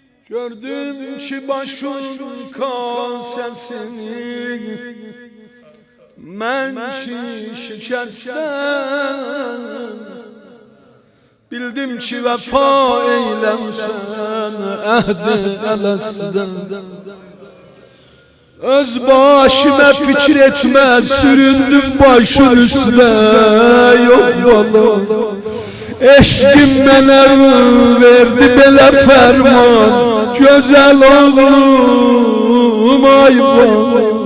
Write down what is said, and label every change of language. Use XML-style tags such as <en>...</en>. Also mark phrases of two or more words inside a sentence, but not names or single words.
<az>Gördüm ki başın kasesini mən ki şikəstən, bildim ki vəfa eyləmsən əhd-i ələsdən.</az> <tr>Öz başıma fikir etmez, süründüm başın üstüne.</tr> <az>Yok bala, eşkim mənə verdi belə ferman, güzel oğlum ay bala.</az>